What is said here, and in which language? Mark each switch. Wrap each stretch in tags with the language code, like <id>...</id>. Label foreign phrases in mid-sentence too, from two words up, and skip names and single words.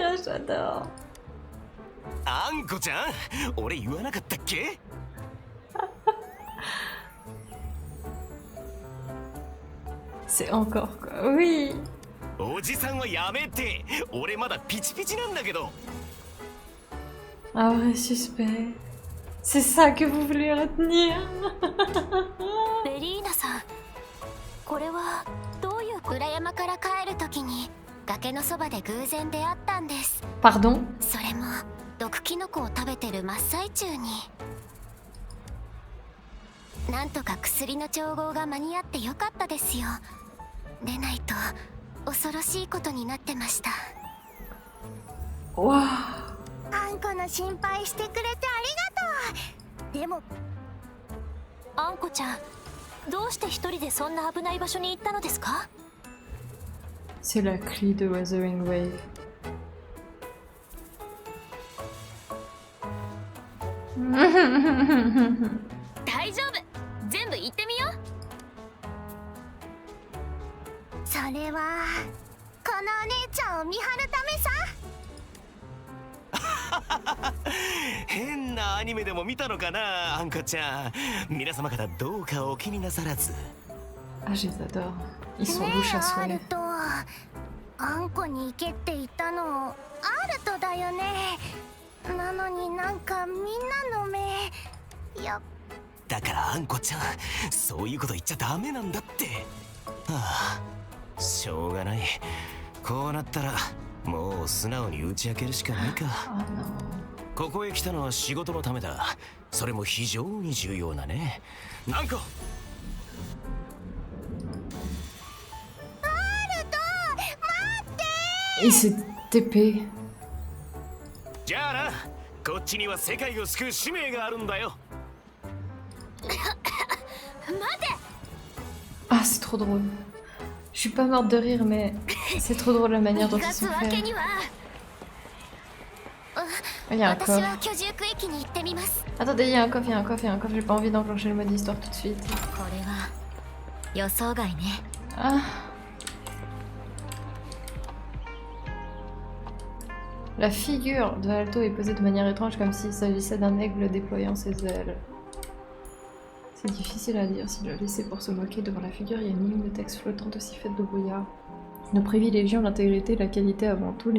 <fr>j'adore.</fr> <ja>あんこちゃん、俺言わなかったっけ？</ja> <fr>C'est encore quoi. Oui.</fr> <ja>おじさんはやめて。俺まだピチピチなんだけど。</ja> <fr>Un vrai suspect. C'est ça que vous voulez retenir.</fr> <ja>ベリーナさん、これはどういう裏山から帰る時に崖のそばで偶然出会ったんです。</ja> <fr>Pardon?</fr> <ja>それも毒キノコを食べてる真っ最中に。なんとか薬の調合が間に合ってよかったですよ。でないと恐ろしいことになってました。</ja> <fr>Waouh.</fr> <ja>あんこの心配してくれてありがとう。でもあんこちゃん、どうして一人でそんな危ない場所に行ったのですか？</ja> <fr>C'est la clé de Wuthering Wave.</fr> <ja>大丈夫、全部言ってみよう。それはこのお姉ちゃんを見張るためさ。変なアニメでも見たのかな、あんこちゃん。皆様方どうかお気になさらず。</ja> <fr>Ah, je les adore. Ils sont louches à</fr> <ja>アル</ja> <fr>souhait.</fr> <ja>ト、あんこに行けって言ったのアルトだよね。なのになんかみんなの目だからあんこちゃん、そういうこと言っちゃダメなんだって。はあ、しょうがない。こうなったらもう素直に打ち明けるしかないか。</ja> <fr>Oh non.</fr> <ja>ここへ来たのは仕事のためだ。それも非常に重要なね。なんこ。</ja> <fr>Il s'est TP.</fr> <ja>じゃあな、こっちには世界を救う使命があるんだよ。</ja> <fr>Ah, c'est trop drôle. Je suis pas morte de rire, mais c'est trop drôle la manière dont ils sont faits. Il y a un</fr> <ja>私</ja> <fr>coffre.</fr> <ja>は居住区域に行ってみます。</ja> <fr>Attendez, il y a un coffre, il y a un coffre, il y a un coffre. J'ai pas envie d'enclencher le mode histoire tout de suite.</fr> <ja>これは予想外ね。</ja> <fr>Ah. La figure de Alto est posée de manière étrange, comme s'il s'agissait d'un aigle déployant ses ailes. C'est difficile à lire s'il l'a laissé pour se moquer. Devant la figure, il y a une ligne de texte flottante aussi faite de brouillard. Nous privilégions l'intégrité et la qualité avant tout.</fr>